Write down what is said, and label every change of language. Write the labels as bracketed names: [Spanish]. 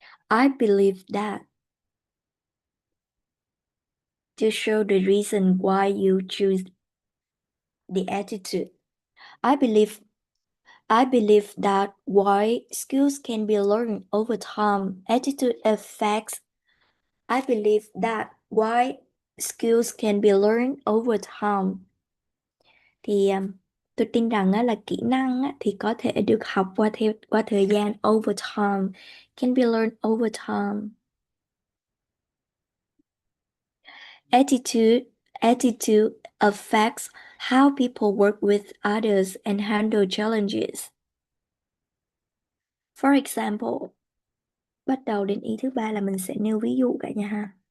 [English] I believe that, to show the reason why you choose the attitude. I believe that why skills can be learned over time, attitude affects. I believe that why skills can be learned over time. Thì [Vietnamese] Tôi tin rằng á, là kỹ năng á, thì có thể được học qua thời gian [English] over time, can be learned over time. Attitude attitude affects how people work with others and handle challenges. For example, [Vietnamese] bắt đầu đến ý thứ ba là mình sẽ nêu ví dụ cả nhà ha.